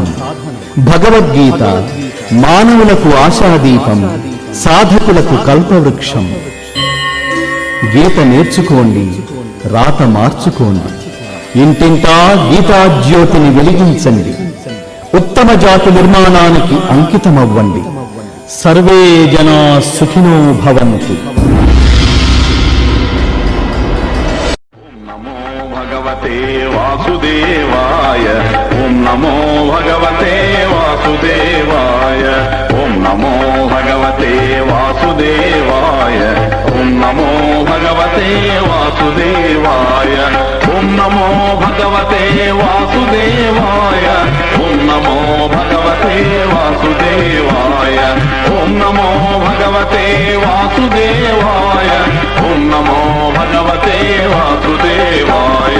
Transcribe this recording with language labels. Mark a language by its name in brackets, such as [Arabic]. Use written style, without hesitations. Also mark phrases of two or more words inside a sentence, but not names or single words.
[Telugu] భగవద్గీత మానవులకు ఆశాదీపం, సాధకులకు కల్పవృక్షం. గీత నేర్చుకోండి, రాత మార్చుకోండి. ఇంటింటా గీతా జ్యోతిని వెలిగించండి. ఉత్తమ జాతి నిర్మాణానికి అంకితమవ్వండి. [Sanskrit] సర్వే జనా సుఖినో భవంతు. वासुदेवाय ओम नमो भगवते वासुदेवाय ओम नमो भगवते वासुदेवाय ओम नमो भगवते वासुदेवाय ओम नमो भगवते वासुदेवाय ओम नमो भगवते वासुदेवाय ओम नमो भगवते वासुदेवाय ओम नमो भगवते वासुदेवाय।